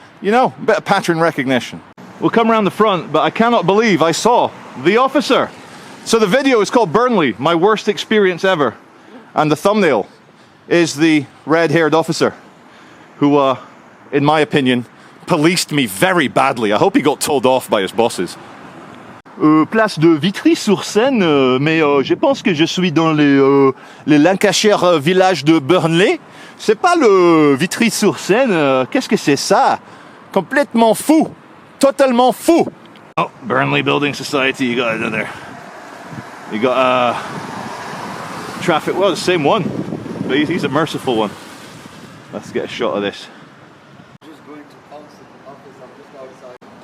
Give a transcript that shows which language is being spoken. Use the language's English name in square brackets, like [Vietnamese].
[English] You know, a bit of pattern recognition. We'll come around the front, but I cannot believe I saw the officer. So the video is called Burnley, my worst experience ever. And the thumbnail is the red-haired officer who, in my opinion, policed me very badly. I hope he got told off by his bosses. [French] Place de Vitry-sur-Seine, mais je pense que je suis dans les Lancashire village de Burnley. C'est pas le Vitry-sur-Seine. Qu'est-ce que c'est ça? Complètement fou. Totalement fou. [English] Oh, Burnley Building Society, you got it in there. You got, traffic, well, the same one, but he's a merciful one. Let's get a shot of this. Just going to council office, I'm just outside.